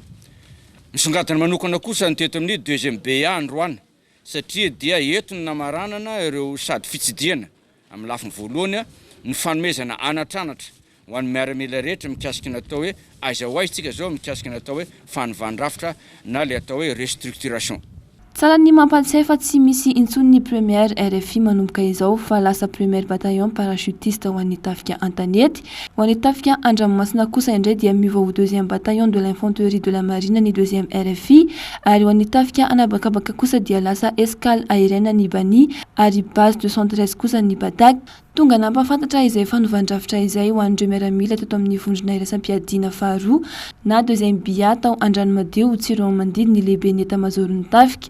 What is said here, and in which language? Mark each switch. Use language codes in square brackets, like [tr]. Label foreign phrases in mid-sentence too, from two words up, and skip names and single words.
[mg] Misongadina manokana kosa ny teto amin'ny [fr] deuxième BA [mg] androany satria dia entony namaranana ireo sady fitsidiana amin'ny lafiny voalohany ny fanomezana anatranatra ho an'ny miaramila rehetra mikasika natao hoe aiza ho aiztsika zao mikasika natao hoe fanovandrafitra na le atao hoe restructuration. Tsara ny mampatsiahy fa tsy misy intsony ny [fr] première RFI [mg] manomboka izao fa lasa [fr] première bataillon parachutiste [mg] ho an'ny tafika Antanety, ho an'ny tafika Andranomasina kosa indray dia miova ho [fr] deuxième bataillon de l'infanterie de la marine [mg] ny [fr] deuxième RFI [mg] ary ho an'ny tafika Anabakabaka kosa dia lasa [fr] escale aérienne [mg] ny Bani ary base 213 kosa ny Badak. Tonga nampafantatra izay fanovan-drafitra izay ho an'ireo miaramila teto amin'ny vondrona iraisam-piadiana faharoa na [fr] deuxième BA [mg] tao Andranomadio Tsiron Mandidy ny lehibe ny etamajoro ny tafika.